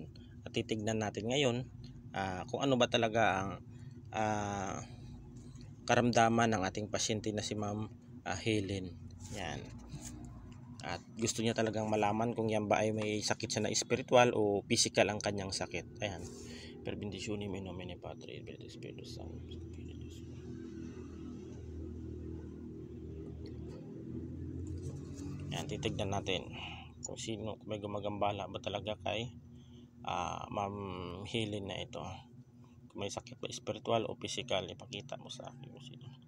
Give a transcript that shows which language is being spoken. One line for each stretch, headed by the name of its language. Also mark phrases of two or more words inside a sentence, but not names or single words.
Filipino: At titignan natin ngayon kung ano ba talaga ang karamdaman ng ating pasyente na si Ma'am Helen. Ayan. At gusto niya talagang malaman kung yan ba ay may sakit siya na spiritual o physical ang kanyang sakit. Ayan.
Latin: Per benditionem in nomine Patri et Filii et Spiritus Sancti.
Filipino: Ayan, titignan natin kung sino, kung may gumagambala ba talaga kay Ma'am Helen na ito. Kung may sakit ba spiritual o physical, ipakita mo sa akin kung sino.